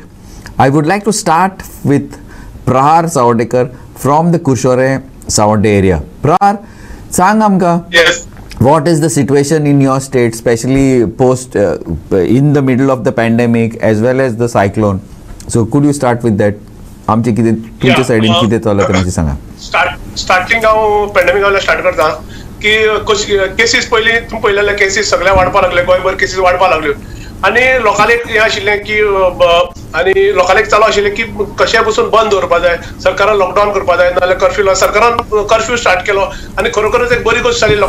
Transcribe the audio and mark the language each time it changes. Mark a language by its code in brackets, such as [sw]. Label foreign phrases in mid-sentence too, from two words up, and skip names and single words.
[en] I would like to start with Prahar Sawadekar from the Kurshore Savande area. [kok] Prahar, sang amka. [en] Yes. What is the situation in your state, especially post in the middle of the pandemic as well as the cyclone? So could you start with that? [mr] आमचे किती तुमच्या साइडीन किती चालू आहे माहिती सांगा. [kok] स्टार्टिंग हांव पॅन्डेमिकाला स्टार्ट करता की केसीस तुम्ही पळयलेले केसीस सगळे वाडपा लागले, गोंयभर केसीस वाडपा लागल्यो आनी लोकांक हें आशिल्लें की आनी लोकांक चालू आशिल्लें की कशें बसून बंद दवरपा जाय, सरकारान लॉकडावन करपा जाय नाजाल्यार कर्फ्यू सरकारान कर्फ्यू स्टार्ट केलो आनी खरोखरच एक बरी गोष्ट जाली.